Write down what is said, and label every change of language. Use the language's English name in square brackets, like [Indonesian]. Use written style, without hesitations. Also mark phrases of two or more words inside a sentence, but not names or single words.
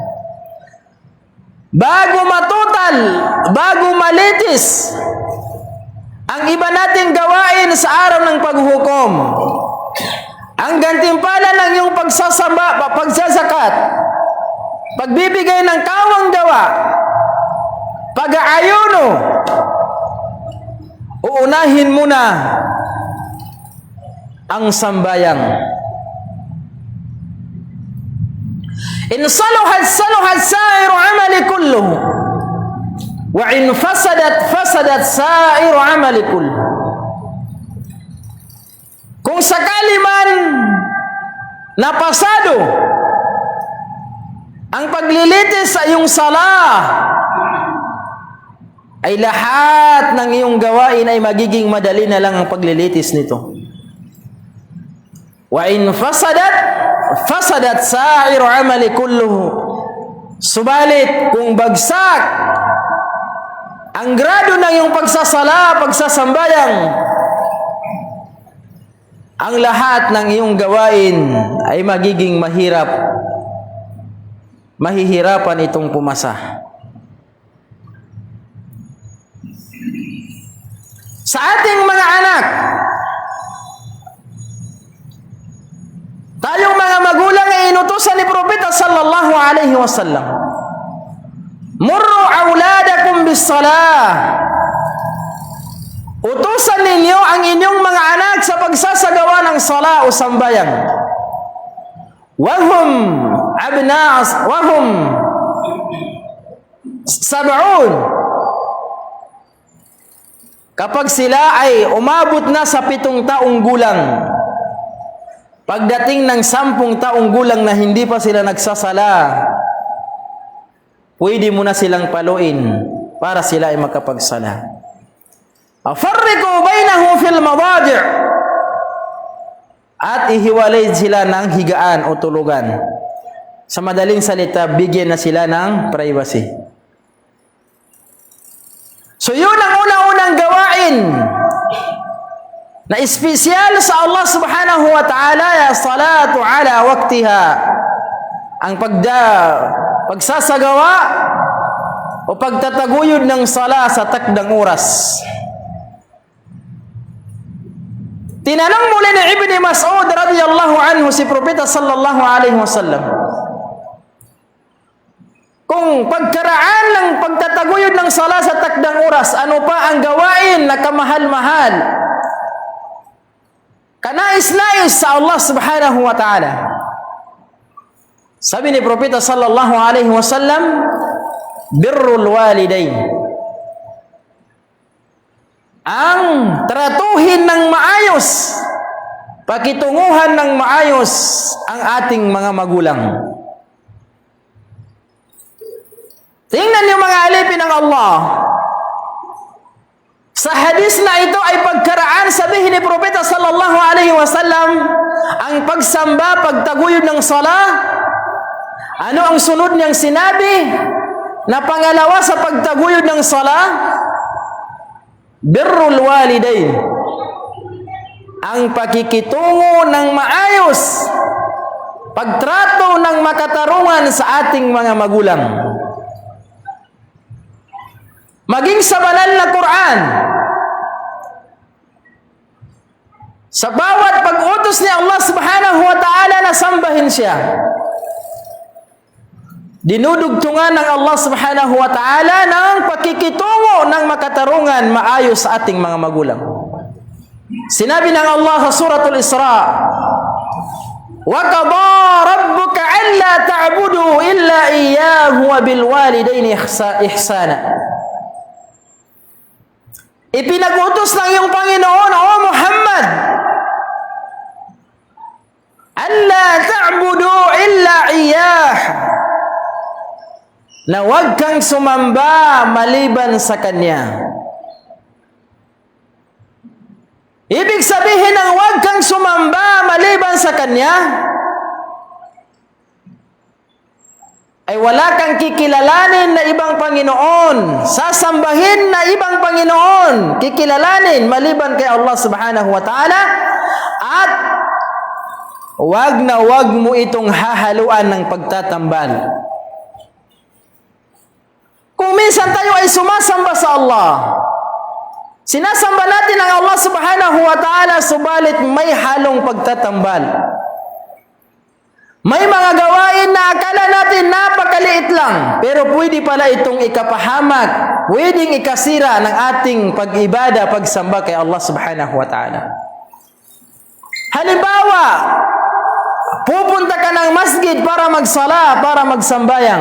[Filipino] Bago matutal, bago malitis ang iba nating gawain sa araw ng paghuhukom, ang gantimpala ng iyong pagsasamba, pagsasakat, pagbibigay ng kawang gawa, pag-aayuno, uunahin muna ang sambayang. [Arabic] إن صلحت صلحت سائر عمله كله، وإن فسدت فسدت سائر عمله كله. [Filipino] Kung sakali man napasado ang paglilitis sa iyong salah, ay lahat ng iyong gawain ay magiging madali na lang ang paglilitis nito. [Arabic] وإن فسدت فسدت سائر عمله كله. [Filipino] Subalit kung bagsak ang grado ng iyong pagsasala, pagsasambayang, ang lahat ng iyong gawain ay magiging mahirap. Mahihirapan itong pumasa. Sa ating mga anak, tayong mga magulang ay inutusan ni Propeta [Arabic] صلى الله عليه وسلم, مروا أولادكم بالصلاة. [Filipino] Utusan ninyo ang inyong mga anak sa pagsasagawa ng sala o sambayang. [Arabic] وهم أبناء وهم سبع. [Filipino] Kapag sila ay umabot na sa 7 taong gulang, pagdating ng 10 taong gulang na hindi pa sila nagsasala, pwede mo na silang paluin para sila ay makapagsala. [Arabic] فرقوا بينهم في المضاجع'. [Filipino] At ihiwalay sila ng higaan o tulugan. Sa madaling salita, bigyan na sila ng privacy. So yun ang unang-unang gawain na espesyal sa Allah [Arabic] سبحانه وتعالى, يا صلاة على وقتها. [Filipino] Ang pagsasagawa o pagtataguyod ng sala sa takdang oras. Tinanong muli ni Ibni Mas'ud [Arabic] رضي الله عنه [Filipino] si Propeta [Arabic] صلى الله عليه وسلم [Filipino] kung pagkaraan ng pagtataguyod ng sala sa takdang oras, ano pa ang gawain na kamahal-mahal, kanais-nais sa Allah [Arabic] سبحانه وتعالى. [Filipino] Sabi ni Propeta [Arabic] صلى الله عليه وسلم, بر الوالدين. [Filipino] Ang tratuhin ng maayos, pakitunguhan ng maayos ang ating mga magulang. Tingnan niyo mga alipin ng Allah. Sa hadis na ito ay pagkaraan, sabihin ni Propeta [Arabic] صلى الله عليه وسلم, [Filipino] ang pagsamba, pagtaguyod ng sala, ano ang sunod niyang sinabi? Na pangalawa sa pagtaguyod ng sala, [Arabic] بر الوالدين. [Filipino] Ang pakikitungo ng maayos, pagtrato ng makatarungan sa ating mga magulang. Maging sa banal na Quran, sa bawat pag-utos ni Allah [Arabic] سبحانه وتعالى [Filipino] na sambahin siya, dinudugtungan ng Allah [Arabic] سبحانه وتعالى [Filipino] ng pakikitungo ng makatarungan maayos sa ating mga magulang. Sinabi ng Allah sa suratul Isra, [Arabic] وقضى ربك ألا تعبدوا إلا إياه وبالوالدين إحسانا. [Filipino] Ipinag-utos ng iyong Panginoon, O Muhammad, [Arabic] ألا تعبدوا إلا إياه, [Filipino] na huwag kang sumamba maliban sa Kanya. Ibig sabihin ng huwag kang sumamba maliban sa Kanya ay wala kang kikilalanin na ibang Panginoon, sasambahin na ibang Panginoon, kikilalanin maliban kay Allah [Arabic] سبحانه وتعالى, [Filipino] at wag na wag mo itong hahaluan ng pagtatambal. Kung minsan tayo ay sumasamba sa Allah, sinasamba natin ang Allah [Arabic] سبحانه وتعالى, [Filipino] subalit may halong pagtatambal. May mga gawain na akala natin napakaliit lang, pero pwede pala itong ikapahamak, pwedeng ikasira ng ating pag-ibada, pagsamba kay Allah [Arabic] سبحانه وتعالى. [Filipino] Halimbawa, pupunta ka ng masjid para magsala, para magsambayang.